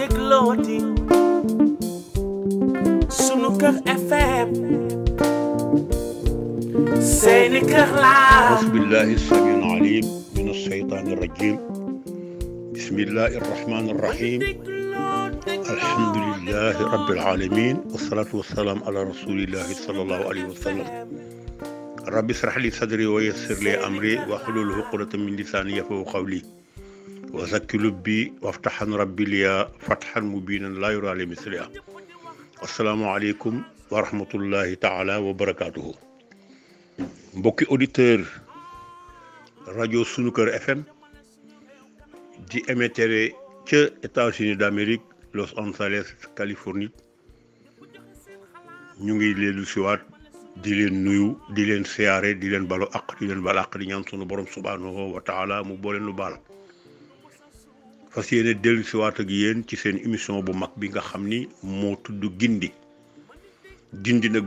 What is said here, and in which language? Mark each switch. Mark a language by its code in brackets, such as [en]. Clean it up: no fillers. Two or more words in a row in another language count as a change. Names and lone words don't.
[wo] déglooti sunu kër FM seeni kër laa [ar] أعوذ بالله السميع العليم من الشيطان الرجيم بسم الله الرحمن الرحيم الحمد لله رب العالمين والصلاة والسلام على رسول الله صلى الله عليه وسلم رب اشرح لي صدري ويسر لي أمري واحلل عقدة من لساني يفقهوا قولي وزكي لبي وافتح ربي لي فتحا مبينا لا يرى لمثلها السلام عليكم ورحمة الله تعالى وبركاته [wo] mbokki auditeur rajo sunu kër FM di émettre ca États-Unis d'Amérique Los Angeles Californie ñu ngi leen siwaat di leen nuyu di leen siyaare di leen balu ak di leen bal ak di ñaan sunu borom [ar] سبحانه وتعالى [wo] mu boole nu baal fas yéene dellu siwaat ak yéen ci seen émission bu mag bi nga xam ni moo tudd gindi nag